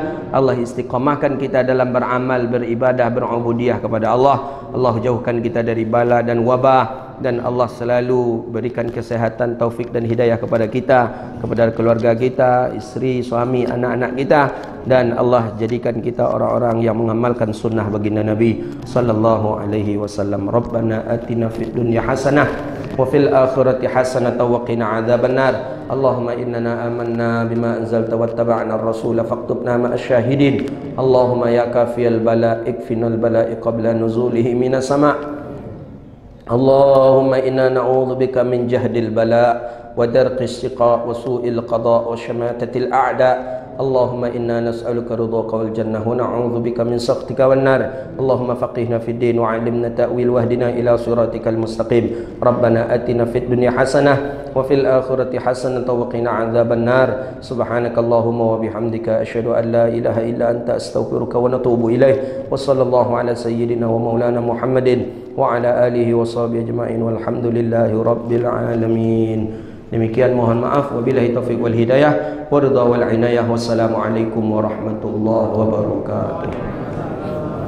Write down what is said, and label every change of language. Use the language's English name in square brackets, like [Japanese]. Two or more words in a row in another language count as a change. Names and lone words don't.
[Indonesian] Allah istiqamahkan kita dalam beramal, beribadah, berubudiyah kepada Allah. Allah jauhkan kita dari bala dan wabah, dan Allah selalu berikan kesehatan, taufik dan hidayah kepada kita, kepada keluarga kita, isteri, suami, anak-anak kita, dan Allah jadikan kita orang-orang yang mengamalkan sunnah baginda Nabi [Arabic] صلى الله عليه وسلم. ربنا آتنا في الدنيا حسنة وفي الآخرة حسنة وقنا عذاب النار. اللهم إننا آمنا بما أنزلت واتبعنا الرسول فاكتبنا مع الشاهدين. اللهم يا كافي البلاء اكفنا البلاء قبل نزوله من السماء'. اللهم إنا نعوذ بك من جهد البلاء ودرك الشقاء وسوء القضاء وشماتة الأعداء. اللهم إنا نسألك رضاك والجنة ونعوذ بك من سخطك والنار. اللهم فقهنا في الدين وعلمنا التأويل واهدنا إلى صراطك المستقيم. ربنا آتنا في الدنيا حسنة وفي الآخرة حسنة وقنا عذاب النار. سبحانك اللهم وبحمدك أشهد أن لا إله إلا أنت أستغفرك ونتوب إليك. وصلى الله على سيدنا ومولانا محمد وعلى آله وصحبه أجمعين والحمد لله رب العالمين. [Indonesian] Demikian, mohon maaf, [Arabic] وبالله التوفيق والهداية والرضا والعناية. والسلام عليكم ورحمة الله وبركاته.